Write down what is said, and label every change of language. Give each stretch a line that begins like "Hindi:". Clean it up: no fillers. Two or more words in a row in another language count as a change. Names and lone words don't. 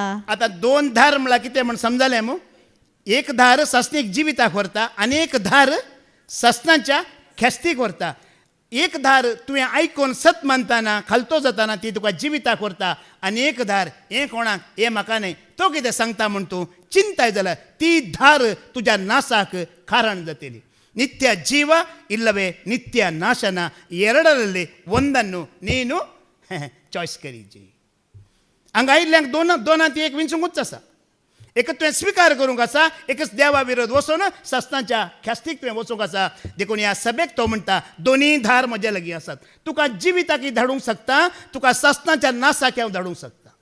Konkani: आतां 2 धार म्हळ्यार कितें म्हण समजलें मू. एक धार ससनीक जिविताक व्हरता आनी एक धार ससनाच्या खेस्तीक व्हरता. एक धार तुवें आयकून सत मानतना खालतो जाताना ती तुका जिविताक व्हरता आनी एक धार हें कोणाक हें म्हाका न्हय तो कितें सांगता म्हूण तूं चिंताय जाल्यार ती धार तुज्या नासाक कारण जातली.
Kannada: ನಿತ್ಯ ಜೀವ ಇಲ್ಲವೇ ನಿತ್ಯ ನಾಶನ, ಎರಡರಲ್ಲಿ ಒಂದನ್ನು ನೀನು
Konkani: चॉयस करीची. हांगा आयिल्ल्यांक दोनांत एक विंचूंकूच आसा. एक तुवें स्विकार करूंक आसा, एकच देवा विरोध वचून सस्तांच्या ख्यास्तीक तुवें वचूंक आसा. देखून ह्या सभेक तो म्हणटा दोनी धार म्हजे लागीं आसात. तुका जिविताक धाडूंक शकता, तुका सस्तांच्या नासाक हांव धाडूंक शकता.